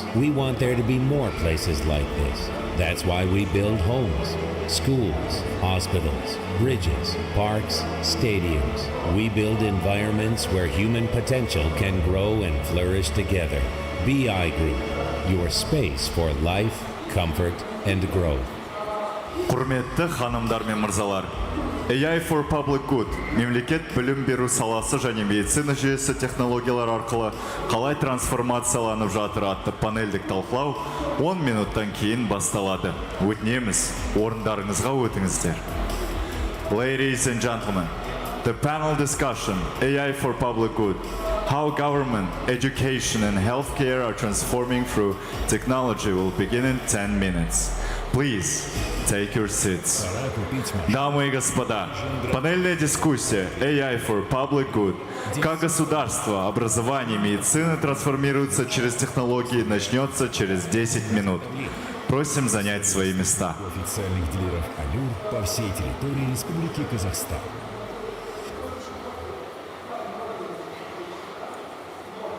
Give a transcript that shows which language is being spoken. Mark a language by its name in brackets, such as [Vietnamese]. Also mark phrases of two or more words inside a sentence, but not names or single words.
[English] We want there to be more places like this. That's why we build homes, schools, hospitals, bridges, parks, stadiums. We build environments where human potential can grow and flourish together. BI Group, your space for life, comfort, and growth. [Kazakh] Құрметті ханымдар мен мырзалар, AI for Public Good, мемлекет білім беру саласы және медицина жүйесі технологиялар арқылы қалай трансформацияланып жатыр атты панельдік талқылау 10 минуттан кейін басталады. Өтінеміз, орындарыңызға өтіңіздер. [English] Ladies and gentlemen, the panel discussion, AI for Public Good, how government, education and healthcare are transforming through technology will begin in 10 minutes. Please take your seats. [Russian] Дамы и господа, панельная дискуссия AI for Public Good. Как государство, образование, медицина трансформируются через технологии, начнется через 10 минут. Просим занять свои места. Официальных дилеров «Алюр» по всей территории Республики Казахстан.